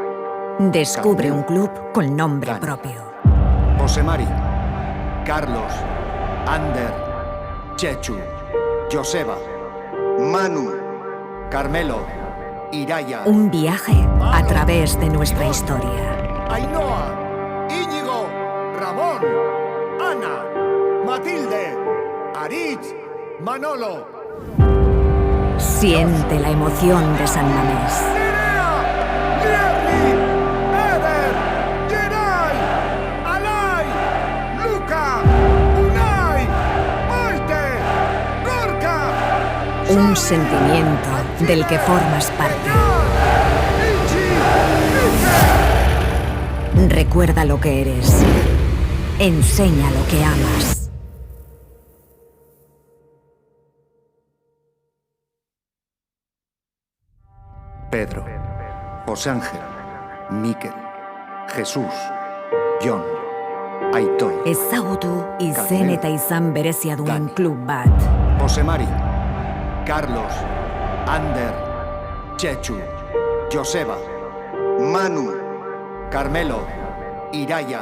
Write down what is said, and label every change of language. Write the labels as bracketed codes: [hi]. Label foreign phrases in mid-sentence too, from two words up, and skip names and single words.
[es] Descubre un club con nombre propio. Jose Mari, Carlos, Ander, Chechu, Joseba, Manu, Carmelo, Iraia. Un viaje a través de nuestra historia. Ainhoa, Íñigo, Ramón, Ana, Matilde, Aritz, Manolo. Siente la emoción de San Mamés. Nierli, Eder, Gerai, Alai, Luka, Unai, Maite, Gorka. Un sentimiento del que formas parte. Itxi, Iker. Recuerda lo que eres. Enseña lo que amas. Pedro, José Ángel, Mikel, Jesús, Jon, Aitor. [eu] Ezagutu izen eta izan berezia duen klub bat. Jose Mari, Carlos, Ander, Chechu, Joseba, Manu, Carmelo, Iraia.